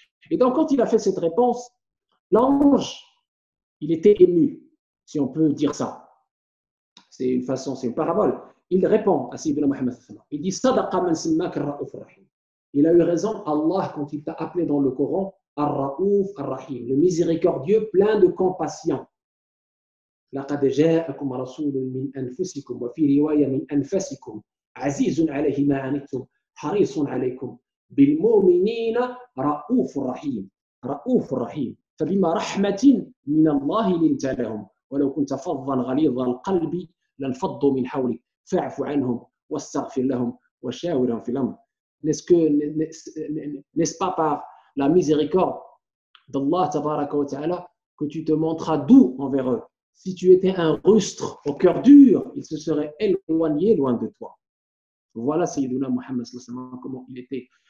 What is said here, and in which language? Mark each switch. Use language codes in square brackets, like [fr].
[fr] Et donc, quand il a fait cette réponse, l'ange, il était ému, si on peut dire ça. C'est une façon, c'est une parabole. Il répond à Sayyidina Muhammad. Il dit [ar] Sadaqa man simmak ar-Ra'uf ar-Rahim. [fr] Il a eu raison, Allah, quand il t'a appelé dans le Coran, Ar-Ra'uf ar-Rahim, le miséricordieux, plein de compassion. [ar] لقد جاءكم رسول من أنفسكم وفي رواية من أنفسكم عزيز عليه ما عنتم حريص عليكم بالمؤمنين رؤوف رحيم رؤوف رحيم فبما رحمة من الله لنت لهم ولو كنت فظا غليظ القلب لانفضوا من حولك فاعف عنهم واستغفر لهم وشاورهم في الأمر. [fr] N'est-ce pas par la miséricorde d'Allah tabaraka wa ta'ala que tu te montras doux envers eux? Si tu étais un rustre au cœur dur, ils se seraient éloignés loin de toi. Voilà Sayyiduna Muhammad comment il était.